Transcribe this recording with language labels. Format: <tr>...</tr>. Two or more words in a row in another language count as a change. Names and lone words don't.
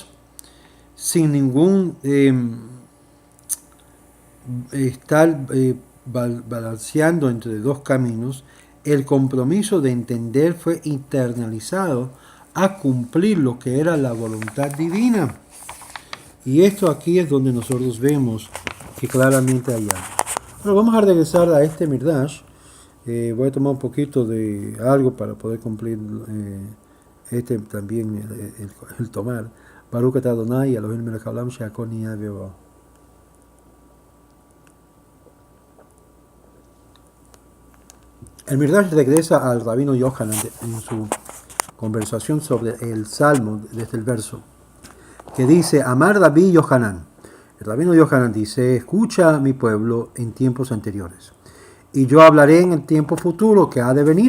<es>Sin ningún estar balanceando entre 2 caminos, el compromiso de entender fue internalizado a cumplir lo que era la voluntad divina. Y esto aquí es donde nosotros vemos que claramente hay algo. Bueno, vamos a regresar a este Midrash. Voy a tomar un poquito de algo para poder cumplir también el tomar.</es> <he>ברוך אתה אדני אלהינו מלך העולם שהכל נהיה בדברו.</he> <es>El Midrash regresa al rabino Yohanan en su conversación sobre el Salmo desde el verso que dice,</es> <he>אמר רבי יוחנן.</he> <es>El rabino Yohanan dice, escucha mi pueblo en tiempos anteriores, y yo hablaré en el tiempo futuro que ha de venir.</es>